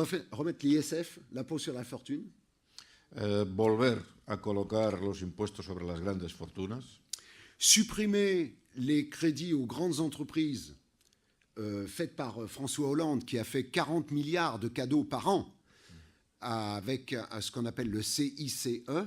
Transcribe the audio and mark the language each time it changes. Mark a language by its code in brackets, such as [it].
[fr] remettre l'ISF, l'impôt sur la fortune, [es] volver a colocar los impuestos sobre las grandes fortunas, [fr] supprimer les crédits aux grandes entreprises faites par François Hollande, qui a fait 40 milliards de cadeaux par an avec ce qu'on appelle le CICE.